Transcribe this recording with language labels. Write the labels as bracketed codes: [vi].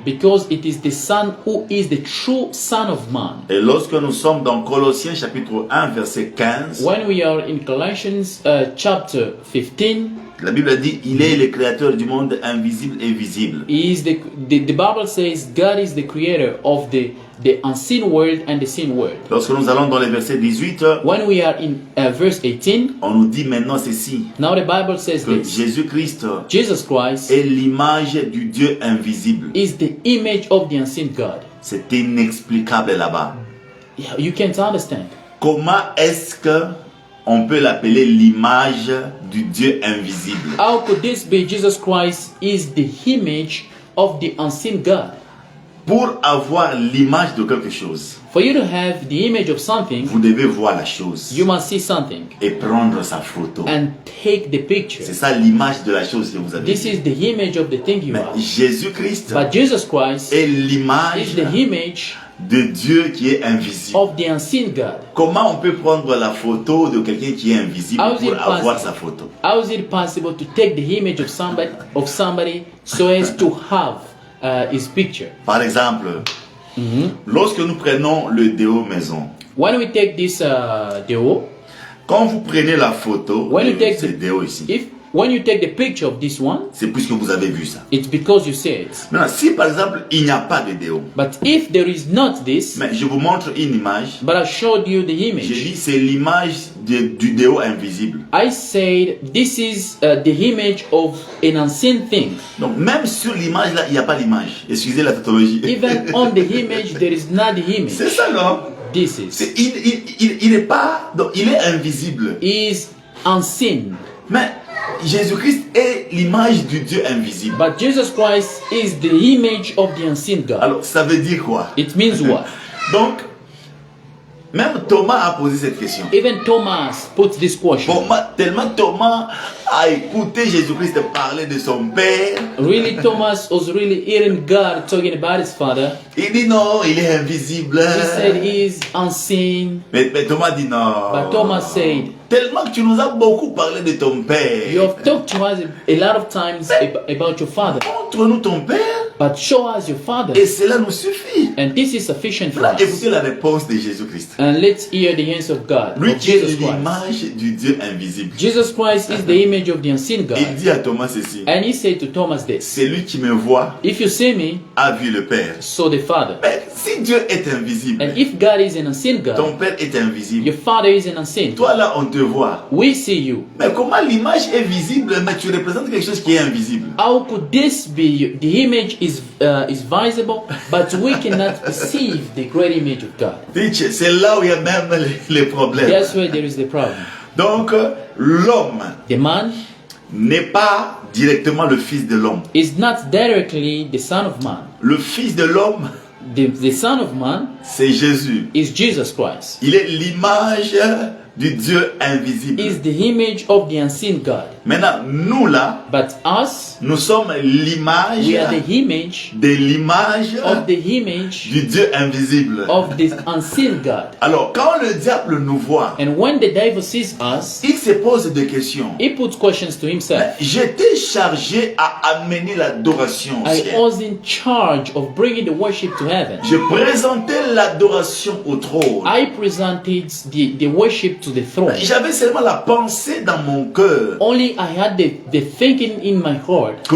[en] Because it is the Son who is the true Son of Man. [fr] Et lorsque nous sommes dans Colossiens chapitre 1 verset 15, [en] When we are in Colossians chapter 15, [fr] la Bible dit il est le créateur du monde invisible et visible. [en] he is the Bible says God is the creator of the unseen world and the seen world. [fr] Lorsque nous allons dans le verset 18, [en] When we are in verse 18, [fr] on nous dit maintenant ceci, [en] now the Bible says [fr] que [en] this. [fr] Jésus-Christ [en] Jesus Christ [fr] est l'image du Dieu invisible. [en] is the image of the unseen God. [fr] C'est inexplicable là-bas. [en] Yeah, you can't understand. [fr] Comment est-ce que on peut l'appeler l'image du Dieu invisible? [en] How could this be? Jesus Christ is the image of the unseen God. [fr] Pour avoir l'image de quelque chose, [en] For you to have the image of something, [fr] vous devez voir la chose [en] you must see something [fr] et prendre sa photo. [en] and take the picture. [fr] C'est ça l'image de la chose que vous avez. [en] This is the image of the thing you [fr] Mais [en] are. [fr] Jésus-Christ [en] But Jesus Christ [fr] est [en] is [fr] l'image [en] the image [fr] de Dieu qui est invisible. [en] of the unseen God. [fr] Comment on peut prendre la photo de quelqu'un qui est invisible [en] How is it [fr] pour avoir [en] possible? [fr] sa photo? [en] How is it possible to take the image of somebody so as to have his picture? [fr] Par exemple, lorsque nous prenons le déo maison, [en] When we take this deo, [fr] quand vous prenez la photo [en] When you [fr] de [en] take [fr] ce [en] the- [fr] déo ici, [en] when you take the picture of this one, [fr] c'est puisque vous avez vu ça. [en] it's because you see it. [fr] Maintenant, si par exemple il n'y a pas de déo, [en] But if there is not this, [fr] mais je vous montre une image, [en] but I showed you the [fr] j'ai [en] image. [fr] dit c'est l'image du déo invisible. [en] I said this is the image of an unseen thing. [fr] Donc même sur l'image là, il n'y a pas l'image. Excusez la tautologie. [en] Even on the image, there is not the image. [fr] C'est ça non? [en] This is [fr] Il n'est pas, donc il est invisible. [en] is unseen. [fr] Mais Jésus-Christ est l'image du Dieu invisible. [en] But Jesus Christ is the image of the unseen God. [fr] Alors ça veut dire quoi? [en] It means what? [fr] Donc, même Thomas a posé cette question. [en] Even Thomas put this question. [fr] Tellement Thomas a écouté Jésus-Christ parler de son Père. [en] Really, Thomas was really hearing God talking about his Father. [fr] Il dit non, il est invisible. [en] He said he is unseen. [fr] Mais Thomas dit non. [en] But Thomas said, [fr] Tellement que tu nous as beaucoup parlé de ton Père. [en] you have talked to us a lot of times about your Father. [fr] Montre-nous ton Père. [en] But show us your Father. [fr] Et cela nous suffit. [en] And this is sufficient for [fr] Là, [en] us. [fr] écoutez la réponse de Jésus-Christ. [en] And let's hear the answer of God, [fr] Lui [en] of [fr] qui est [en] Jesus Christ. [fr] l'image du Dieu invisible. [en] Jesus Christ is the image of the unseen [fr] Il [en] God. [fr] dit à Thomas ceci. [en] And he said to Thomas this, [fr] Celui qui me voit [en] if you see me, [fr] a vu le Père. [en] saw the Father. [fr] Mais si Dieu est invisible, [en] And if God is an unseen God, [fr] ton Père est invisible. [en] your Father is an unseen. [fr] Toi là, on te voit. [en] We see you. [fr] Mais comment l'image est visible, mais tu représentes quelque chose qui est invisible? [en] How could this be? The image is visible, but we cannot perceive the great image of God. [fr] Teach, c'est là où il y a même les problèmes. [en] That's where there is the problem. [fr] Donc, l'homme [en] The man [fr] n'est pas directement le fils de l'homme. [en] is not directly the son of man. [fr] Le fils de l'homme, [en] The son of man [fr] c'est Jésus. [en] is Jesus Christ. [fr] Il est l'image du Dieu invisible. [en] is the image of the unseen God. [fr] Maintenant, nous là, [en] But us, [fr] nous sommes l'image [en] we are the image [fr] de l'image [en] of the image [fr] du Dieu invisible. [en] of the unseen God. [fr] Alors, quand le diable nous voit, [en] And when the devil sees us, [fr] il se pose des questions. [en] he puts questions to himself. [fr] J'étais chargé à amener l'adoration au [en] I [fr] ciel. [en] was in charge of bringing the worship to heaven. [fr] Je présentais l'adoration au trône. [en] I presented the worship to the throne. [fr] J'avais seulement la pensée dans mon cœur [en] Only I had the thinking in my heart